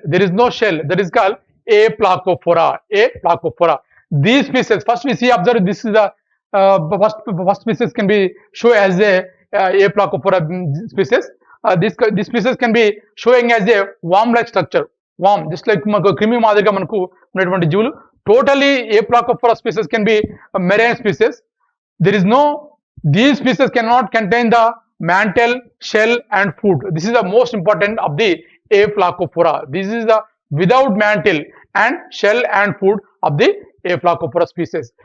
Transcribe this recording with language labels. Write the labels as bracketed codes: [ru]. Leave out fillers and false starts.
[en] That is called Aplacophora. These species, first we see, observe, this is the first species can be shown as a Aplacophora species. This species can be showing as a worm-like structure. Worm, just like [te] క్రిమి మాదిరిగా మనకు ఉన్నటువంటి జీవులు. [en] Totally Aplacophora species can be a marine species. There is no, these species cannot contain the mantle, shell and food. This is the most important of the Aplacophora. This is the without mantle and shell and food of the Aplacophora species.